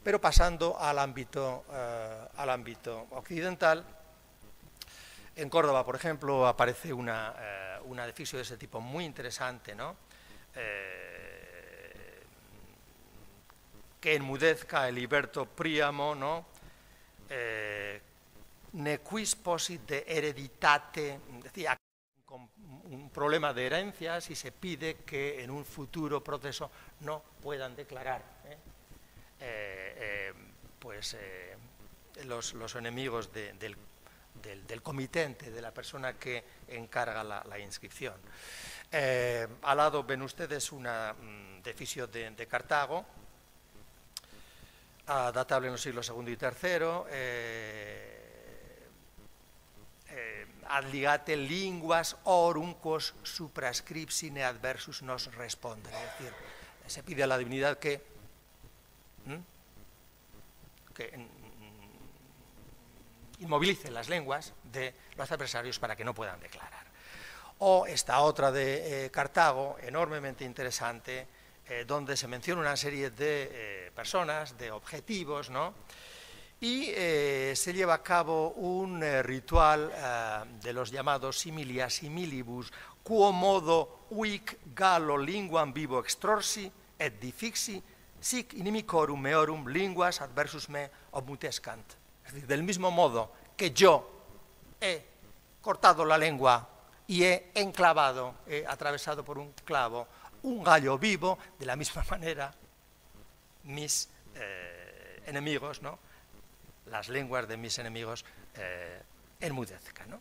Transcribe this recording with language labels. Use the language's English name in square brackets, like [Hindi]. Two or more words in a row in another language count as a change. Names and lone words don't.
[Spanish] Pero pasando al ámbito occidental, en Córdoba, por ejemplo, aparece una deficcio de ese tipo muy interesante, ¿no? Que enmudezca el liberto Príamo, ¿no? [Latin] Ne quis posit de hereditate, [Spanish] decía, con un problema de herencias y se pide que en un futuro proceso no puedan declarar los enemigos del comitente, de la persona que encarga la inscripción. Al lado ven ustedes una deficcio de Cartago, datable en los siglos II y III, [Latin] adligate linguas oruncos suprascripsine adversus nos responden, [Spanish] es decir, se pide a la divinidad que inmovilice las lenguas de los adversarios para que no puedan declarar. O esta otra de Cartago, enormemente interesante, donde se menciona una serie de personas, de objetivos, ¿no? Y se lleva a cabo un ritual de los llamados [Latin] similia similibus, quo modo uic Gallo linguam vivo extorsi et difixi, sic inimicorum meorum linguas adversus me obmutescant. [Spanish] Es decir, del mismo modo que yo he cortado la lengua y he enclavado, he atravesado por un clavo un gallo vivo, de la misma manera mis enemigos, ¿no? Las lenguas de mis enemigos enmudezcan, ¿no?